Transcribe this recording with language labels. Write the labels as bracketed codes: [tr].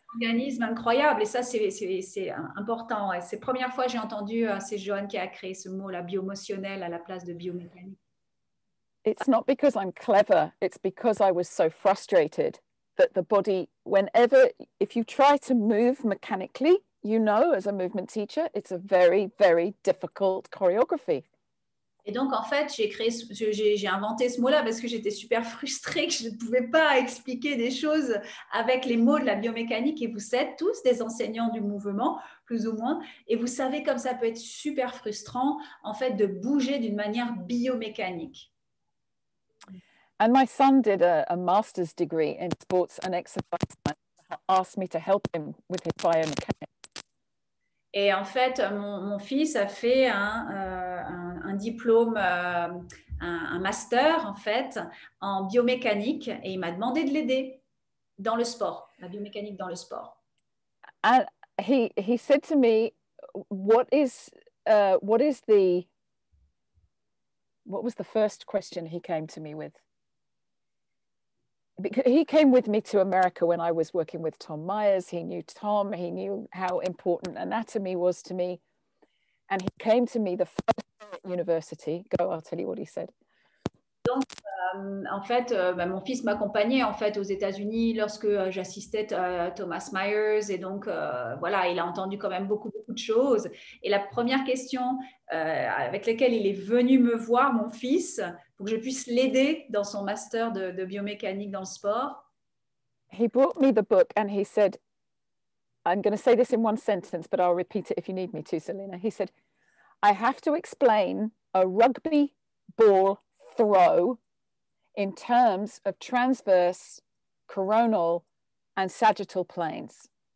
[fr] Organisme incroyable, et ça c'est important. Et c'est la première fois que j'ai entendu, c'est Joanne qui a créé ce mot, la biomotionnel à la place de biomécanique. [en] It's not because I'm clever, it's because I was so frustrated that the body, whenever, if you try to move mechanically, you know, as a movement teacher, it's a very, very difficult choreography. [fr] Et donc, en fait, j'ai inventé ce mot-là parce que j'étais super frustrée que je ne pouvais pas expliquer des choses avec les mots de la biomécanique. Et vous êtes tous des enseignants du mouvement, plus ou moins. Et vous savez comme ça peut être super frustrant, en fait, de bouger d'une manière biomécanique. [en] And my son did a master's degree in sports and exercise and asked me to help him with his biomechanics. [fr] Et en fait, mon fils a fait un diplôme, un master en fait, en biomécanique, et il m'a demandé de l'aider dans le sport, la biomécanique dans le sport. [en] And he said to me, what was the first question he came to me with? Because he came with me to America when I was working with Tom Myers. He knew Tom, he knew how important anatomy was to me. And he came to me the first day at university. Go, I'll tell you what he said. [fr] Donc, en fait, mon fils m'accompagnait en fait aux États-Unis lorsque j'assistais à Thomas Myers, et donc voilà, il a entendu quand même beaucoup de choses. Et la première question avec laquelle il est venu me voir, mon fils, pour que je puisse l'aider dans son master de biomécanique dans le sport. [en] He brought me the book and he said, I'm going to say this in one sentence, but I'll repeat it if you need me to, Selena. He said, I have to explain a rugby ball throw in terms of transverse, coronal and sagittal planes.